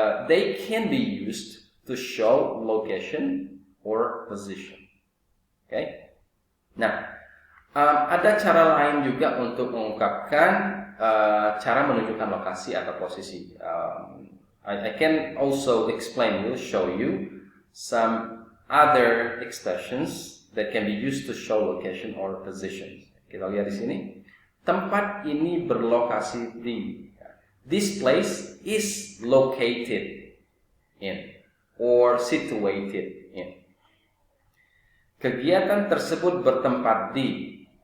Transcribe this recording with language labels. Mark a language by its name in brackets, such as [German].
[English] They can be used to show location or position. [Indonesian] Nah, ada cara lain juga untuk mengungkapkan cara menunjukkan lokasi atau posisi. [English] I can also show you some other expressions that can be used to show location or position. [Indonesian] Kita lihat di sini. Tempat ini berlokasi di. [English] This place is located in or situated in. [Indonesian] Kegiatan tersebut bertempat di.